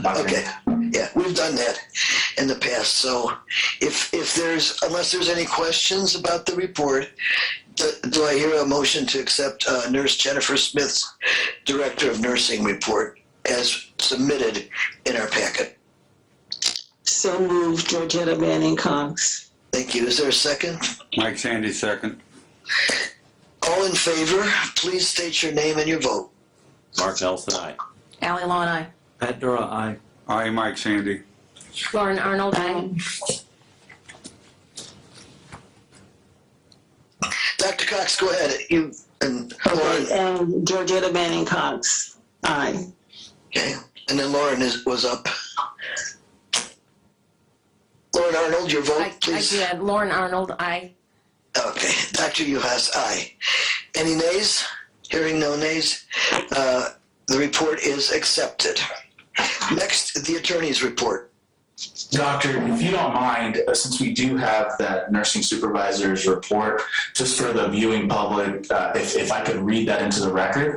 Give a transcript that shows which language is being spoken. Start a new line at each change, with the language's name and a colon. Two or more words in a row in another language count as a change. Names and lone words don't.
English: Okay, yeah, we've done that in the past. So unless there's any questions about the report, do I hear a motion to accept Nurse Jennifer Smith's Director of Nursing report as submitted in our packet? So moved, Georgetta Manning Cox. Thank you. Is there a second? Mike Sandy, second. All in favor, please state your name and your vote. Mark Nelson, aye. Ally Law and I. Pat Dura, aye. Aye, Mike Sandy. Lauren Arnold, aye. Dr. Cox, go ahead. You and Lauren. Okay, and Georgetta Manning Cox. Aye. Okay, and then Lauren was up. Lauren Arnold, your vote, I please. did. Lauren Arnold, aye. Okay, Dr. Uhas, aye. Any nays? Hearing no nays, the report is accepted. Next, the attorney's report. Doctor, if you don't mind, since we do have that nursing supervisor's report, just for the viewing public, if I could read that into the record.